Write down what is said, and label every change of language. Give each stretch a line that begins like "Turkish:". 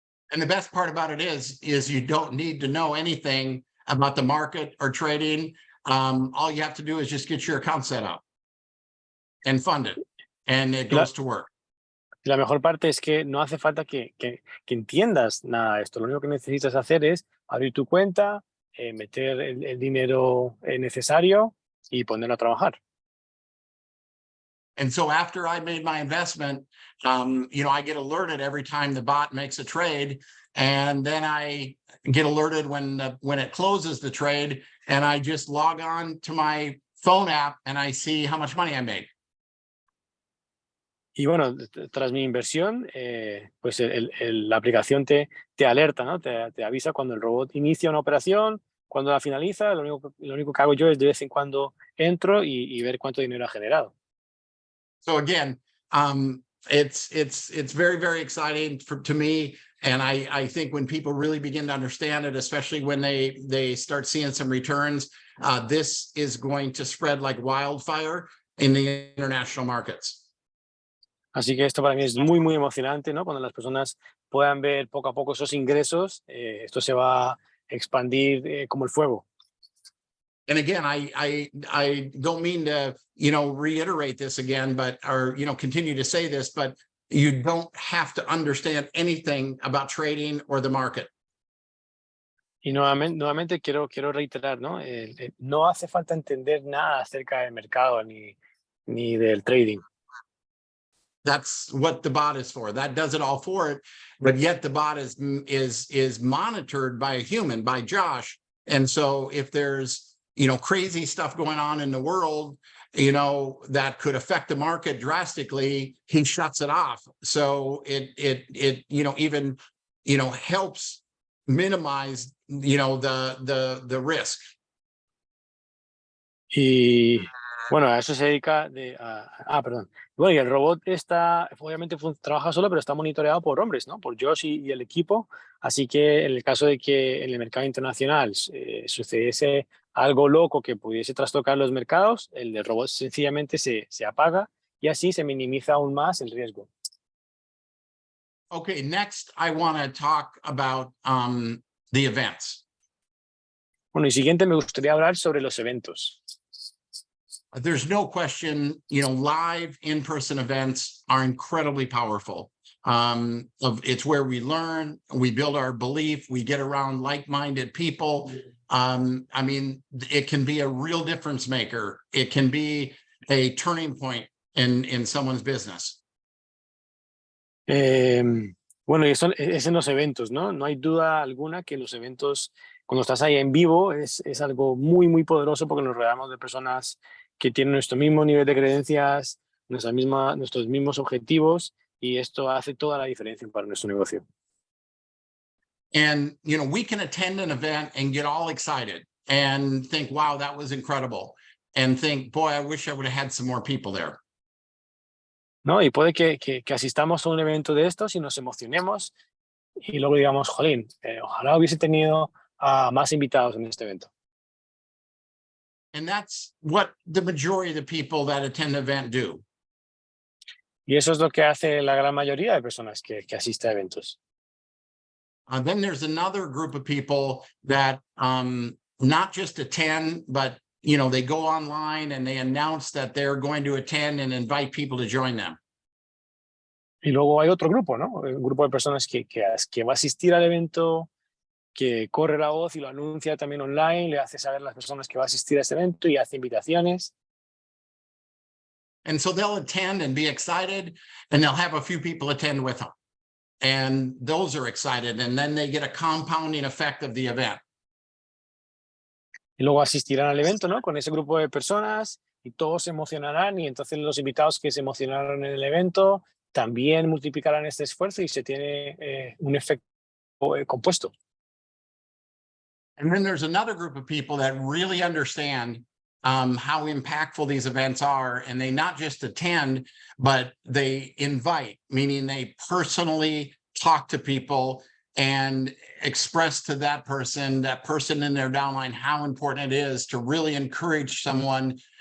English: And the best part about it is you don't need to know anything about the market or trading. All you have to do is just get your account set up and fund it, and it goes to work.
Spanish: La mejor parte es que no hace falta que entiendas nada de esto. Lo único que necesitas hacer es abrir tu cuenta, meter el dinero necesario y ponerlo a trabajar.
English: And so after I made my investment, I get alerted every time the bot makes a trade, and then I get alerted when it closes the trade, and I just log on to my phone app and I see how much money I made.
Spanish: Y bueno, tras mi inversión, pues la aplicación te alerta, ¿no? Te avisa cuando el robot inicia una operación, cuando la finaliza. Lo único que hago yo es de vez en cuando entro y ver cuánto dinero ha generado.
English: So again, it's very, very exciting to me. And I think when people really begin to understand it, especially when they start seeing some returns, this is going to spread like wildfire in the international markets.
Spanish: Así que esto para mí es muy, muy emocionante, ¿no? Cuando las personas puedan ver poco a poco esos ingresos, esto se va a expandir como el fuego.
English: And again, I don't mean to, reiterate this again, or continue to say this, but you don't have to understand anything about trading or the market.
Spanish: Y nuevamente quiero reiterar, ¿no? No hace falta entender nada acerca del mercado ni del trading.
English: That's what the bot is for. That does it all for it. But yet the bot is monitored by a human, by Josh. And so if there's, crazy stuff going on in the world, that could affect the market drastically, he shuts it off. So it even, helps minimize, the risk.
Spanish: Y bueno, a eso se dedica perdón. Bueno, y el robot obviamente trabaja solo, pero está monitoreado por hombres, ¿no? Por Josh y el equipo. Así que en el caso de que en el mercado internacional sucediese algo loco que pudiese trastocar los mercados, el robot sencillamente se apaga y así se minimiza aún más el riesgo.
English: Okay, next I want to talk about the events.
Spanish: Bueno, y siguiente me gustaría hablar sobre los eventos.
English: There's no question, live in-person events are incredibly powerful. It's where we learn, we build our belief, we get around like-minded people. It can be a real difference maker. It can be a turning point in someone's business.
Spanish: Bueno, y eso es en los eventos, ¿no? No hay duda alguna que los eventos, cuando estás ahí en vivo, es algo muy, muy poderoso porque nos rodeamos de personas que tienen nuestro mismo nivel de creencias, nuestros mismos objetivos, y esto hace toda la diferencia para nuestro negocio.
English: And, we can attend an event and get all excited and think, wow, that was incredible. And think, boy, I wish I would have had some more people there.
Spanish: ¿No? Y puede que asistamos a un evento de estos y nos emocionemos y luego digamos, jolín, ojalá hubiese tenido a más invitados en este evento.
English: And that's what the majority of the people that attend the event do.
Spanish: Y eso es lo que hace la gran mayoría de personas que asisten a eventos.
English: Then there's another group of people that not just attend, but they go online and they announce that they're going to attend and invite people to join them.
Spanish: Y luego hay otro grupo, ¿no? Un grupo de personas que va a asistir al evento, que corre la voz y lo anuncia también online, le hace saber a las personas que va a asistir a este evento y hace invitaciones.
English: And so they'll attend and be excited, and they'll have a few people attend with them. And those are excited, and then they get a compounding effect of the event.
Spanish: Y luego asistirán al evento, ¿no? Con ese grupo de personas y todos se emocionarán y entonces los invitados que se emocionaron en el evento también multiplicarán este esfuerzo y se tiene un efecto compuesto.
English: And then there's another group of people that really understand how impactful these events are, and they not just attend, but they invite, meaning they personally talk to people and express to that person in their downline, how important it is to really encourage someone